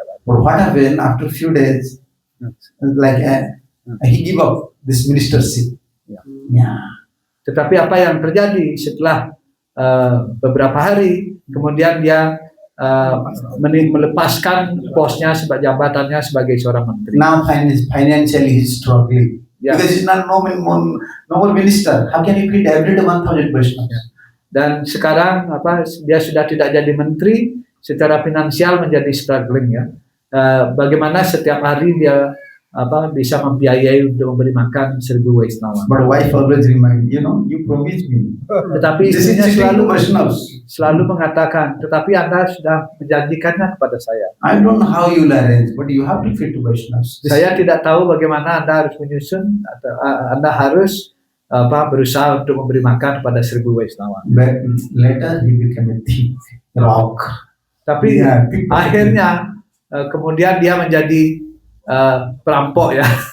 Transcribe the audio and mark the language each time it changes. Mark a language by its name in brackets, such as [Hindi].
[English] But what happened after few days? Like he give up this ministership. Yeah. [Indonesian] Tetapi apa yang terjadi setelah beberapa hari, kemudian dia melepaskan posnya sebagai jabatannya sebagai seorang menteri. [English] Now financially he's struggling. Yeah. Because he's not normal minister. How can he feed every day 1,000 Vaishnavas? [Indonesian] Dan sekarang dia sudah tidak jadi menteri, secara finansial menjadi struggling ya. Bagaimana setiap hari dia bisa membiayai untuk memberi makan 1,000 Vaishnava. [English] But wife always remind, you promised me. [Indonesian] Tetapi istrinya selalu mengatakan, tetapi Anda sudah menjanjikannya kepada saya. [English] I don't know how you will arrange, but you have to feed to Vaishnavas. [Indonesian] Saya tidak tahu bagaimana Anda harus menyusun, atau Anda harus berusaha untuk memberi makan kepada 1,000 Vaishnava. [English] But later he became a thief, rock. [Indonesian] Tapi akhirnya kemudian dia menjadi perampok ya.